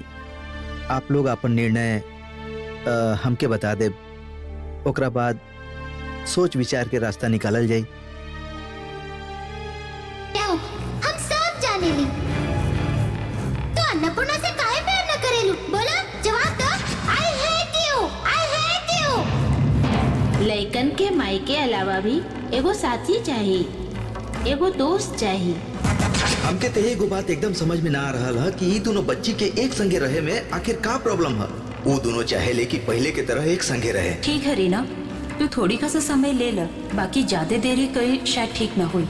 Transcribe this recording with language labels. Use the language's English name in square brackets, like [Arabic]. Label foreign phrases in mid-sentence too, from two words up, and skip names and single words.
[Bhojpuri] आप लोग अपन निर्णय हमके बता दे, ओकरा बाद सोच विचार के रास्ता निकालल जाई। हम सब जाने ली। तो अन्नपूर्णा से काहे प्यार न करेलू? बोला, जवाब दो। [English] I hate you, I hate you। [Bhojpuri] लड़कन के माई के अलावा भी एगो साथी चाहिए, एगो दोस्त चाहिए। हमके तो एगो बात एकदम समझ में ना आ रहा है कि ये दोनों बच्ची के एक संगे रहे में आखिर का प्रॉब्लम है। वो दोनों चाहे ले कि पहले की तरह एक संगे रहे। ठीक है रीना, तू थोड़ी का सा समय ले लो, बाकी ज्यादा देरी कल शायद ठीक ना हुई।